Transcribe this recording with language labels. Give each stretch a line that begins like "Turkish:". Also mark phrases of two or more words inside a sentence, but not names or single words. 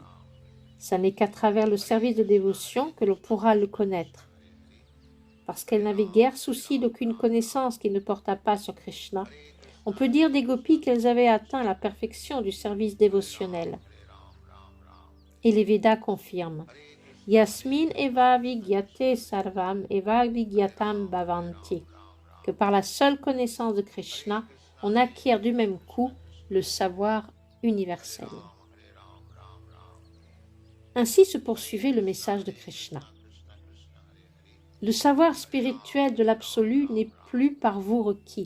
French: Ce n'est qu'à travers le service de dévotion que l'on pourra le connaître. Parce qu'elle n'avait guère souci d'aucune connaissance qui ne portât pas sur Krishna, on peut dire des gopis qu'elles avaient atteint la perfection du service dévotionnel. Et les Védas confirment
Sanskrit: यस्मिन् एव विग्याते सर्वम् एव विग्यातम् भवन्ति,
French: que par la seule connaissance de Krishna, on acquiert du même coup le savoir universel. Ainsi se poursuivait le message de Krishna. Le savoir spirituel de l'absolu n'est plus par vous requis.